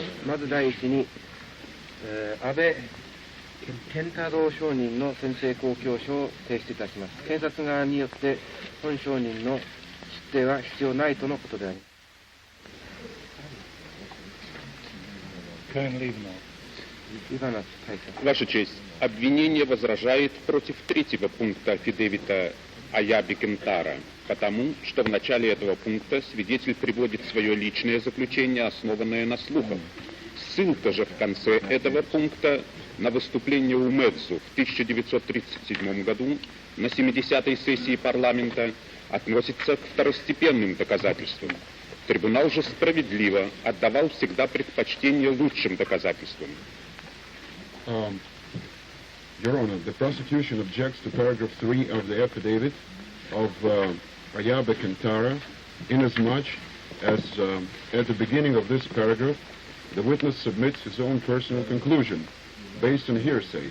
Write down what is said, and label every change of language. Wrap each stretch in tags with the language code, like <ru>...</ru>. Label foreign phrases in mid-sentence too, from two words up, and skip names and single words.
<ja>まず第一に、安倍健太郎証人の宣誓公共書を提出いたします。検察側によって本証人の出廷は必要ないとのことであります。Иванов,</ja> <ru>Ваша честь, обвинение возражает против третьего пункта афидавита Аяби Кентара, потому что в начале этого пункта свидетель приводит свое личное заключение, основанное на слухах. Ссылка же в конце этого пункта на выступление Умэдзу в 1937 году на 70-й сессии парламента относится к второстепенным доказательствам. Трибунал же справедливо отдавал всегда предпочтение лучшим доказательствам.</ru> <en>Your Honor, the prosecution objects to paragraph 3 of the affidavit of Ayabe Kentara, inasmuch as at the beginning of this paragraph, the witness submits his own personal conclusion based on hearsay.</en>